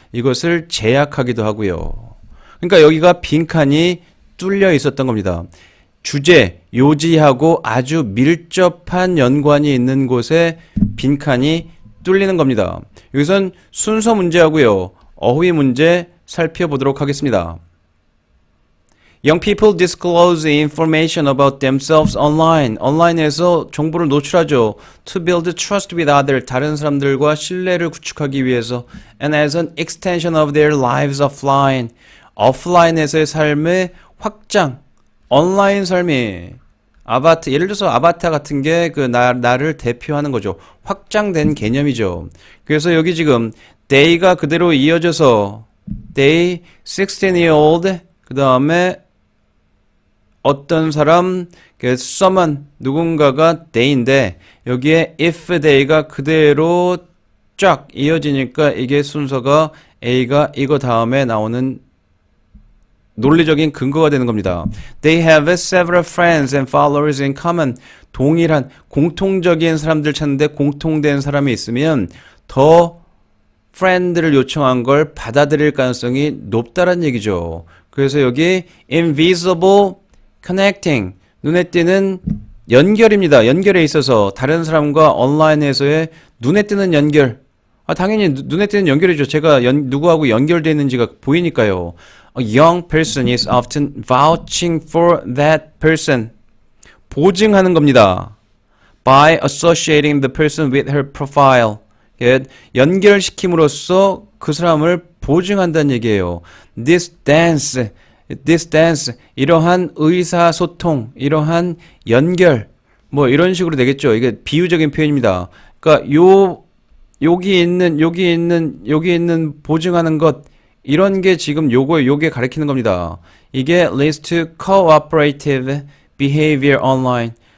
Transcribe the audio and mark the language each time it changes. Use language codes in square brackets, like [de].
[ko] 이것을 제약하기도 하고요. 그러니까 여기가 빈칸이 뚫려 있었던 겁니다. 주제, 요지하고 아주 밀접한 연관이 있는 곳에 빈칸이 뚫리는 겁니다. 여기선 순서 문제하고요. 어휘 문제 살펴보도록 하겠습니다. [en] Young people disclose information about themselves online. [ko] 온라인에서 정보를 노출하죠. [en] To build trust with others. [ko] 다른 사람들과 신뢰를 구축하기 위해서. [en] And as an extension of their lives offline. [ko] 오프라인에서의 삶의 확장. 온라인 삶이 아바타, 예를 들어서 아바타 같은 게 그 나를 대표하는 거죠. 확장된 개념이죠. 그래서 여기 지금 they가 그대로 이어져서 they 16-year-old 그 다음에 어떤 사람, someone, 누군가가 they인데 여기에 if they가 그대로 쫙 이어지니까 이게 순서가 A가 이거 다음에 나오는 논리적인 근거가 되는 겁니다. [en] They have several friends and followers in common. [ko] 동일한 공통적인 사람들 찾는데 공통된 사람이 있으면 더 friend를 요청한 걸 받아들일 가능성이 높다는 얘기죠. 그래서 여기 [en] invisible connecting [ko] 눈에 띄는 연결입니다. 연결에 있어서 다른 사람과 온라인에서의 눈에 띄는 연결. 당연히 눈에 띄는 연결이죠. 제가 누구하고 연결되어 있는지가 보이니까요. [en] A young person is often vouching for that person. [ko] 보증하는 겁니다. [en] By associating the person with her profile. [ko] 연결시킴으로써 그 사람을 보증한다는 얘기예요. [en] This dance, [ko] 이러한 의사소통, 이러한 연결, 뭐 이런 식으로 되겠죠. 이게 비유적인 표현입니다. 그러니까 여기 있는 보증하는 것, 이런 게 지금 요게 가리키는 겁니다. 이게 [en] leads to cooperative behavior online.